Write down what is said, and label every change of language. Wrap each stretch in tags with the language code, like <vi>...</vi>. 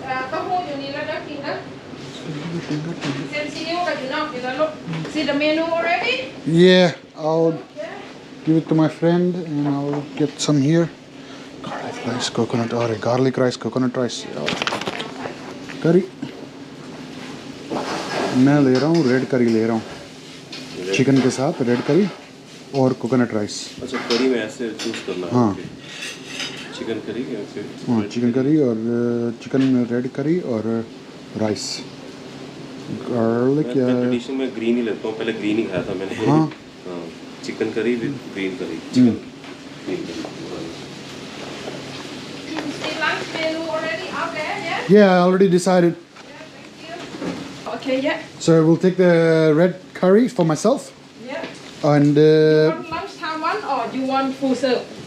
<th>เต้าหู้อยู่นี่แล้วนะกินนะเส้นซีอิ๊วกับอยู่นอกอยู่แล้วลูก</th> <en>See the menu already? Yeah, I'll give it to my friend and I'll get some here. Garlic rice, coconut, or garlic rice, coconut rice. Curry.</en> <hi>मैं ले रहा हूँ red करी ले रहा हूँ. Chicken के साथ रेड करी और कोकोनट राइस. अच्छा करी में ऐसे चूज करना है. हाँ. चिकन करी ऐसे. हाँ चिकन करी और चिकन रेड करी और राइस. गार्लिक या ट्रेडिशन में ग्रीन ही लेता हूँ. पहले ग्रीन ही खाया था मैंने. हाँ.</hi> <en>Chicken curry with green curry. Chicken green curry. See lunch menu already out there, yeah? Yeah, I already decided. Yeah, thank you. Okay, yeah. So we'll take the red curry for myself Yeah. and You want lunchtime one or you want full serve?</en>